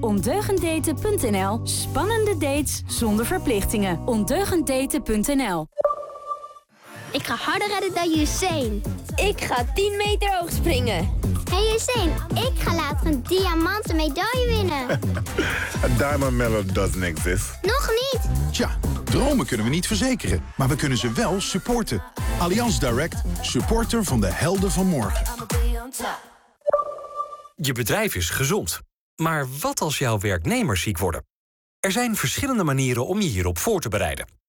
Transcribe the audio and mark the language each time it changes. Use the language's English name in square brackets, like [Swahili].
[Dutch] Ondeugenddaten.nl, spannende dates zonder verplichtingen. Ondeugenddaten.nl. Ik ga harder redden dan Usain. Ik ga 10 meter hoog springen. Hey Hussein, ik ga later een diamanten medaille winnen. [English] Een diamond medal doesn't exist. [Dutch] Nog niet. Tja, dromen kunnen we niet verzekeren, maar we kunnen ze wel supporten. Allianz Direct, supporter van de helden van morgen. Je bedrijf is gezond. Maar wat als jouw werknemers ziek worden? Er zijn verschillende manieren om je hierop voor te bereiden.